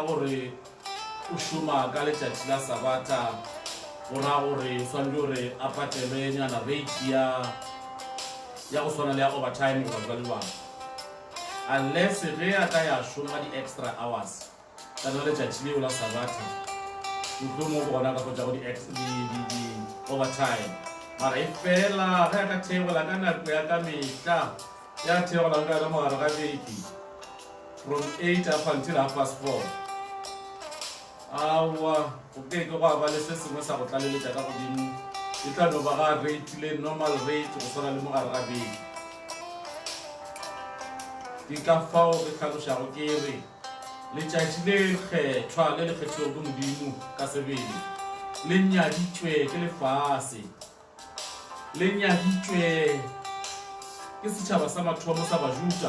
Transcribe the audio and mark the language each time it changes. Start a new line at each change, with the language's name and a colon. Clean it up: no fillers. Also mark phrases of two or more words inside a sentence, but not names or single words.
Northern Sotho: gore o šoma ka letšatši la Sabatha gora gore o swanetse gore a patelwe nyana rate ya go swana le ya overtime go batho ba le bangwe, unless ge a ka ya šoma di-
English: extra hours
Northern Sotho: ka na letšatši leo la Sabatha mohlomong go gona ka go tšago di-overtime. Mara e fela ge a ka theola ka nako ya ka mehla ya theolang ka yona mogare ga beke
English: from 8 up until 4:30,
Northern Sotho: aowa go keke go a ba le se sengwe sa go tlaleletša ka godimo. E tla no ba ga rate le
English: normal rate
Northern Sotho: go swana le mogare ga beke. Ke ka fao ke tlhalošago ke re letšatši le kgethwa le le kgethilego ke Modimo ka sebele le nyaditšwe ke lefase, le nyaditšwe ke setšhaba sa mathomo sa Bajuda.